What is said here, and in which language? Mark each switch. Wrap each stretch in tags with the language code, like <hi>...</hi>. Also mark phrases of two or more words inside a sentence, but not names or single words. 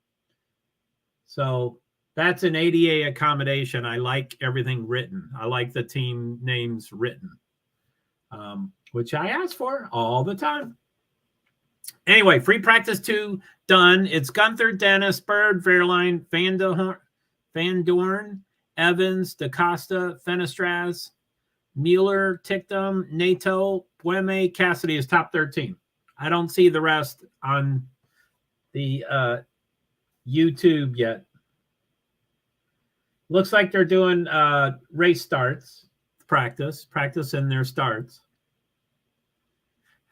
<en>So that's an ADA accommodation. I like everything written. I like the team names written, which I ask for all the time. Anyway, free practice 2 done. It's Gunther, Dennis, Bird, Verline, Van Dorn, Evans, DaCosta, Fenestraz, Mueller, Tictum, Nato, Bueme, Cassidy is top 13. I don't see the rest on the YouTube yet. Looks like they're doing race starts, practice in their starts.</en>